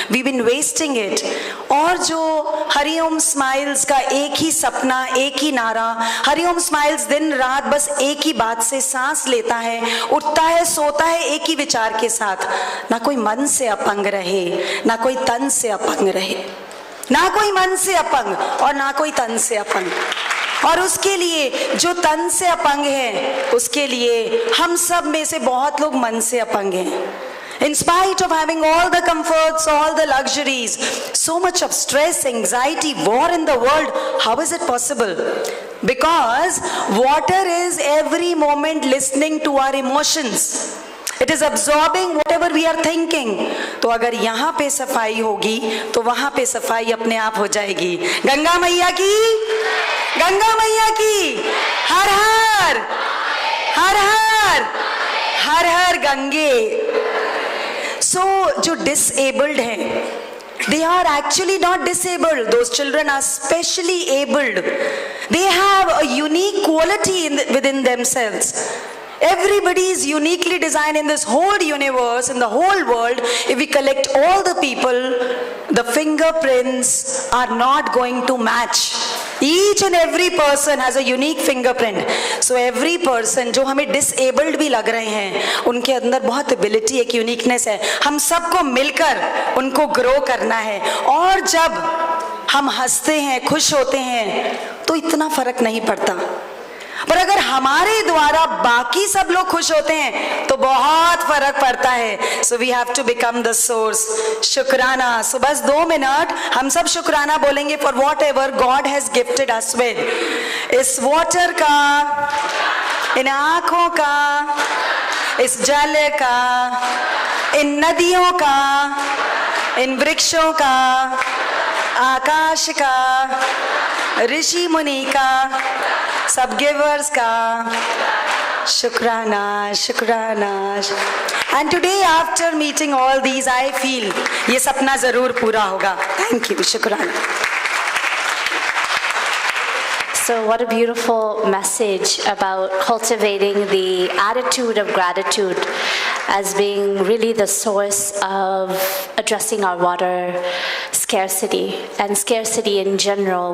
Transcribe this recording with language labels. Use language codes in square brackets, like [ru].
[en] We been wasting it. [hi] और जो Hariom smiles का एक ही सपना, एक ही नारा, हरिओम स्माइल्स दिन रात बस एक ही बात से सांस लेता है, उठता है, सोता है एक ही विचार के साथ, ना कोई मन से अपंग रहे, ना कोई तन से अपंग रहे, ना कोई मन से अपंग और ना कोई तन से अपंग। और उसके लिए जो तन से अपंग है, उसके लिए हम सब में से बहुत लोग मन से अपंग हैं। [en] In spite of having all the comforts, all the luxuries, so much of stress, anxiety, war in the world, how is it possible? Because water is every moment listening to our emotions. It is absorbing whatever we are thinking. [hi] तो अगर यहाँ पे सफाई होगी तो वहाँ पे सफाई अपने आप हो जाएगी। गंगा मैया की, गंगा मैया की, हर हर हर हर हर हर गंगे। [en] So [hi] जो [en] disabled हैं, they are actually not disabled. Those children are specially abled. They have a unique quality within themselves. Everybody is uniquely designed in this whole universe, in the whole world. If we collect all the people, the fingerprints are not going to match. Each and every person has a unique fingerprint. So every person [hi] जो हमें disabled भी लग रहे हैं, उनके अंदर बहुत ability, एक uniqueness है। हम सबको मिलकर उनको grow करना है। और जब हम हंसते हैं, खुश होते हैं, तो इतना फर्क नहीं पड़ता। पर अगर हमारे द्वारा बाकी सब लोग खुश होते हैं तो बहुत फर्क पड़ता है। [en] So we have to become the source. शुक्राना। [hi] सो बस 2 मिनट हम सब शुक्राना बोलेंगे [en] For whatever God has gifted us with. [hi] इस वाटर का, इन आंखों का, इस जल का, इन नदियों का, इन वृक्षों का, आकाश का, ऋषि मुनि का, सब गिवर्स का शुक्राना, शुक्राना। [en] and today after meeting all these I feel [hi] ये सपना जरूर पूरा होगा। [en] Thank you, शुक्राना। So what a beautiful message about cultivating the attitude of gratitude as being really the source of addressing our water scarcity and scarcity in general.